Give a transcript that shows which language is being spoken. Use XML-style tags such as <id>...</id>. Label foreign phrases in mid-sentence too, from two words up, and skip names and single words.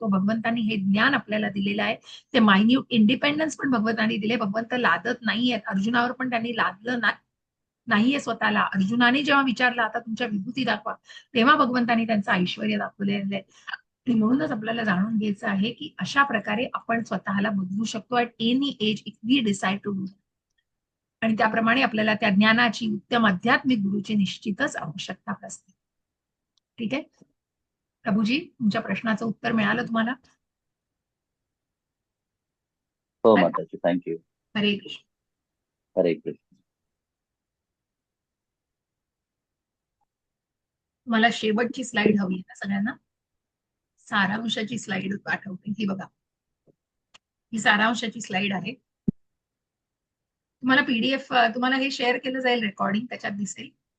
<mr>भगवंतांनी हे ज्ञान आपल्याला दिलेलं आहे. ते</mr> <en>minute independence</en> <mr>पण भगवंतांनी दिले. भगवंत लादत नाहीयेत, अर्जुनावर पण त्यांनी लादलं नाहीये स्वतःला. अर्जुनाने जेव्हा विचारलं आता तुमच्या विभूती दाखवा, तेव्हा भगवंतांनी त्यांचं ऐश्वर दाखवलेलं आहे. आणि म्हणूनच आपल्याला जाणून घ्यायचं आहे की अशा प्रकारे आपण स्वतःला बदलू शकतो</mr> <en>at any age if we decide to do.</en> <mr>आणि त्याप्रमाणे आपल्याला त्या ज्ञानाची, उत्तम आध्यात्मिक गुरुची निश्चितच आवश्यकता असते. ठीक आहे प्रभूजी, तुमच्या प्रश्नाचं उत्तर मिळालं तुम्हाला? हो माताजी, थँक्यू. हरे कृष्ण. हरे कृष्ण. मला शेवटची स्लाइड हवी आहे सगळ्यांना. सारांशाची स्लाइड पाठवते, ही बघा, ही सारांशाची स्लाइड आहे. तुम्हाला पीडीएफ, तुम्हाला हे शेअर केलं जाईल, रेकॉर्डिंग त्याच्यात दिसेल.</mr>